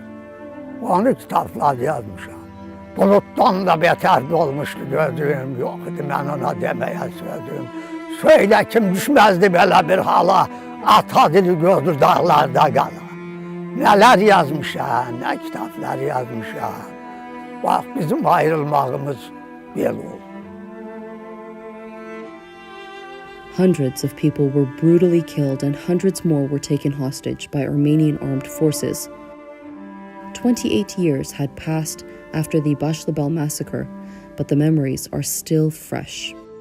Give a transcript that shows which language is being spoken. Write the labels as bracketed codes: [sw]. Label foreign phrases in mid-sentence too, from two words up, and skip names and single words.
[az] Bulutdan da beter olmuşdu gözüm, yok idi mən ona deməyə sözüm. Söylə kim düşməzdi belə bir hala, ata dili gördür dağlarda qala. Nələr yazmışam, nə kitablar yazmışam. Bax, bizim ayrılmağımız belə oldu. [en] Hundreds of people were brutally killed and hundreds more were taken hostage by Armenian armed forces. 28 years had passed after the Bashlabal massacre, but the memories are still fresh.